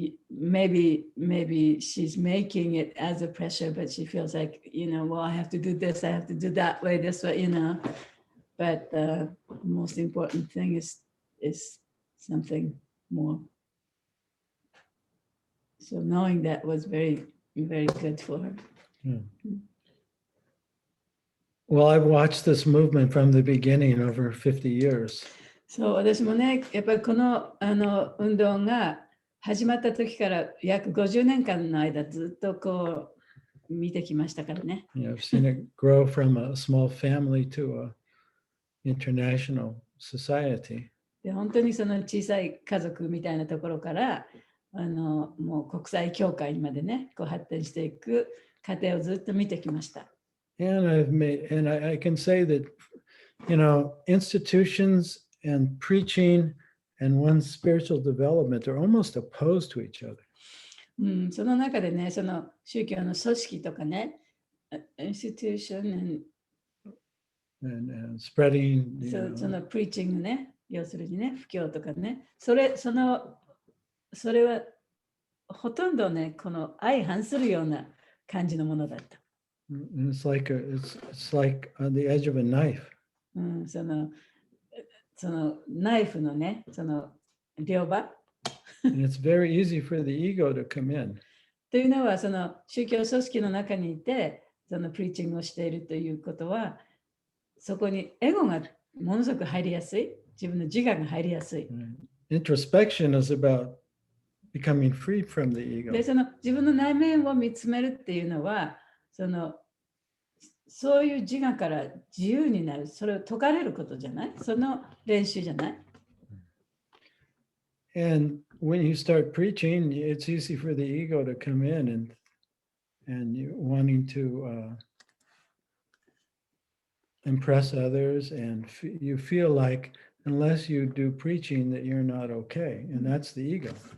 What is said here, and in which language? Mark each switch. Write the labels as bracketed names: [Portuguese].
[English] Maybe she's making it as a pressure, but she feels like, well, I have to do this, I have to do that way, this way, But the most important thing is something more. So knowing that was very, very good for her. Well, I've watched this movement from the beginning over 50 years. [Japanese] そう、私もね、やっぱりこの運動が始まった時から約50年間の間ずっとこう見てきましたからね。 [English] I've seen it grow from a small family to an international society. [Japanese] で、本当にその小さい家族みたいなところからもう国際教会までね、こう発展していく過程をずっと見てきました。 [English] And I can say that, institutions and preaching and one's spiritual development are almost opposed to each other. [Japanese] その中でね、その宗教の組織とかね、institution [English] and spreading, [Japanese] そのプリーチングね、要するにね、布教とかね、それはほとんどね、この相反するような感じのものだった。 [English] And it's like on the edge of a knife. [Japanese] そのナイフのね、その両刃。 [English] And it's very easy for the ego to come in. [Japanese] というのは、その宗教組織の中にいて、そのプリーチングをしているということは、そこにエゴがものすごく入りやすい、自分の自我が入りやすい。 [English] Introspection is about becoming free from the ego. [Japanese] で、その自分の内面を見つめるっていうのは、そういう自我から自由になる、それを解かれることじゃない？その練習じゃない？ [English] And when you start preaching, it's easy for the ego to come in and you wanting to impress others, and you feel like unless you do preaching that you're not okay, and that's the ego.